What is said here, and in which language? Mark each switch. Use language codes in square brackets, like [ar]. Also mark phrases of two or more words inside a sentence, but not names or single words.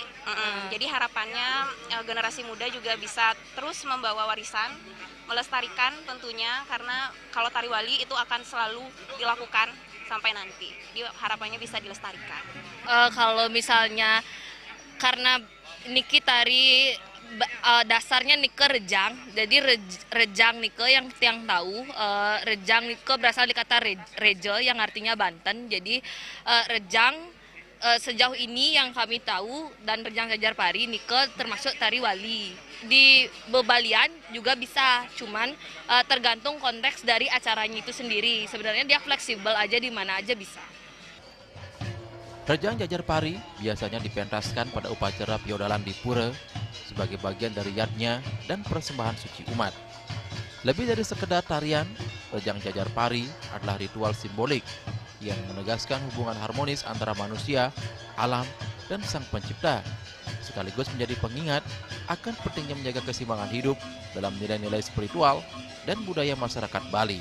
[id] Jadi harapannya generasi muda juga bisa terus membawa warisan, melestarikan tentunya, karena kalau tari wali itu akan selalu dilakukan sampai nanti. Jadi harapannya bisa dilestarikan. Kalau misalnya karena niki tari dasarnya nike rejang, jadi rejang nike yang tiang tahu, rejang nike berasal dari kata reje yang artinya Banten. Jadi rejang sejauh ini yang kami tahu dan Rejang Jajar Pari nike termasuk tari wali. Di bebalian juga bisa, cuman tergantung konteks dari acaranya itu sendiri. Sebenarnya dia fleksibel aja, di mana aja bisa. Rejang Jajar Pari biasanya dipentaskan pada upacara piodalan di pura sebagai bagian dari yadnya dan persembahan suci umat. Lebih dari sekedar tarian, Rejang Jajar Pari adalah ritual simbolik yang menegaskan hubungan harmonis antara manusia, alam, dan Sang Pencipta, sekaligus menjadi pengingat akan pentingnya menjaga keseimbangan hidup dalam nilai-nilai spiritual dan budaya masyarakat Bali.